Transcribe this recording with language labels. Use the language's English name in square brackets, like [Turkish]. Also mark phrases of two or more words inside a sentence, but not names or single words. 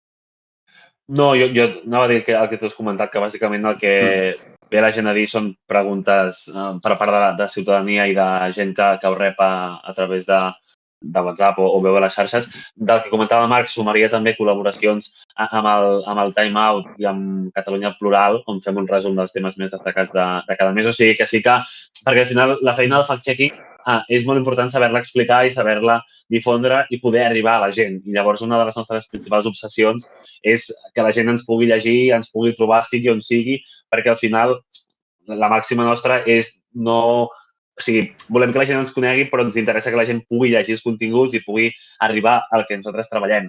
[Catalan] No, jo anava a dir el que tu has comentat, que bàsicament el que ve la gent a dir són preguntes per part de ciutadania i de gent que ho rep a través de WhatsApp o veu a les xarxes. Del que comentava el Marc, sumaria també col·laboracions amb el Time Out i amb Catalunya Plural, on fem un resum dels temes més destacats de cada mes. O sigui que sí que, perquè al final la feina del fact-checking és molt important saber-la explicar i saber-la difondre i poder arribar a la gent. I llavors una de les nostres principals obsessions és que la gent ens pugui llegir, ens pugui trobar, sigui on sigui, perquè al final la màxima nostra és no... O sigui, volem que la gent ens conegui, però ens interessa que la gent pugui llegir els continguts i pugui arribar al que nosaltres treballem.